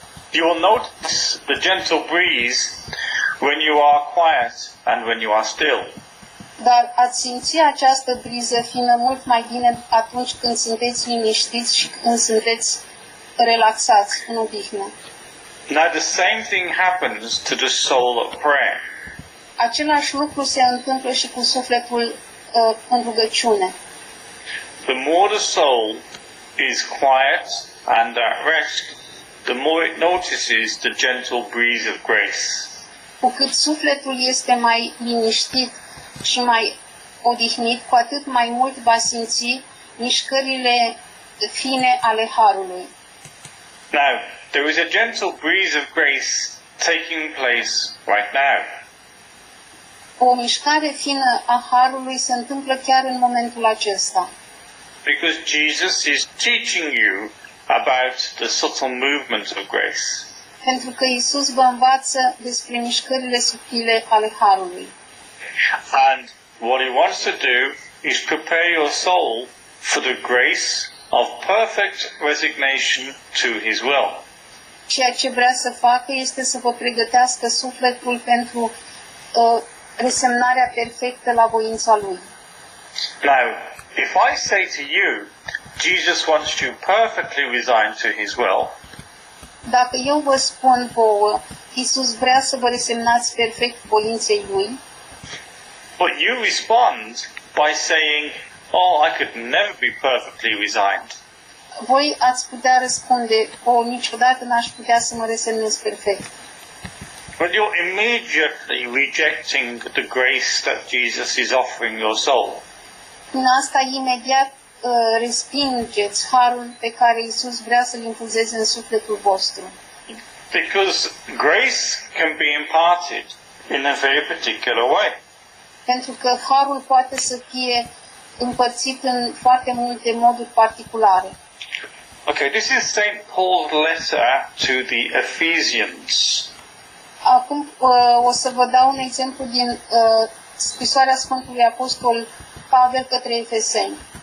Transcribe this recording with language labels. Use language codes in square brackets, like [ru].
[en] You will notice the gentle breeze when you are quiet and when you are still. [ro] Dar ați simți această briză fină mult mai bine atunci când sunteți liniștiți și când sunteți relaxați în odihnă. [en] Now the same thing happens to the soul of prayer. [ro] Același lucru se întâmplă și cu sufletul în rugăciune. [en] The more the soul is quiet and at rest, the more it notices the gentle breeze of grace. [ro] Cu cât sufletul este mai liniștit și mai odihnit, cu atât mai mult va simți mișcările fine ale harului. [en] Now, there is a gentle breeze of grace taking place right now. [ro] O mișcare fină a harului se întâmplă chiar în momentul acesta. [en] Because Jesus is teaching you about the subtle movements of grace. [ro] Pentru că Isus vă învață despre mișcările subtile ale harului. [en] And what he wants to do is prepare your soul for the grace of perfect resignation to his will. [ro] Ceea ce vrea să facă este să vă pregătească sufletul pentru resemnarea perfectă la voința lui. [en] Now, if I say to you, Jesus wants you perfectly resigned to his will, [ro] Dacă eu vă spun vouă, Isus vrea să vă resemnați perfect voinței lui, [en] but you respond by saying, oh, I could never be perfectly resigned. [ro] voi ați putea răspunde, niciodată n-aș putea să mă resemnez perfect. [en] But you're immediately rejecting the grace that Jesus is offering your soul. [ro] Prin asta imediat respingeți harul pe care Isus vrea să-l infuzeze în sufletul vostru. [en] Because grace can be imparted in a very particular way. [ro] Pentru că harul poate să fie împărțit în foarte multe moduri particulare. [en] Okay, this is St. Paul's letter to the Ephesians. [ro] Acum o să vă dau un exemplu din scrisoarea Sfântului Apostol Pavel către Efeseni.